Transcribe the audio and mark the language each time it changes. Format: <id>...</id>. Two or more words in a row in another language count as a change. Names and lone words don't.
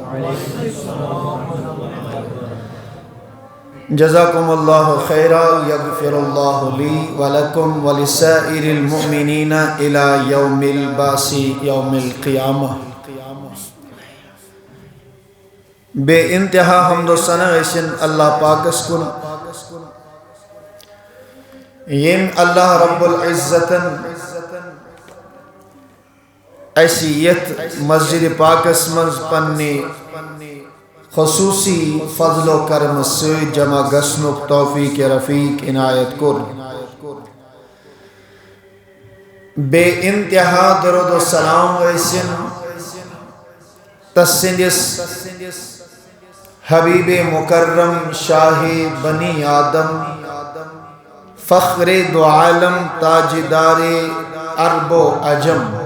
<ar>جزاکم اللہ خیرا یغفر اللہ لی ولکم ولسائر المؤمنین الی یوم البعث یوم القیامہ</ar> <ks>بے انتہا حمد و ثنا گژھن اللہ پاکس کن یم اللہ رب العزتن ایسی یت مسجد پاکس منز پنی خصوصی فضل و کرم سے جمع گسنک توفیق رفیق عنایت کر بے انتہا درود و سلام ویسن تسندس حبیب مکرم شاہ بنی آدم فخر دو عالم تاجدار عرب و عجم</ks>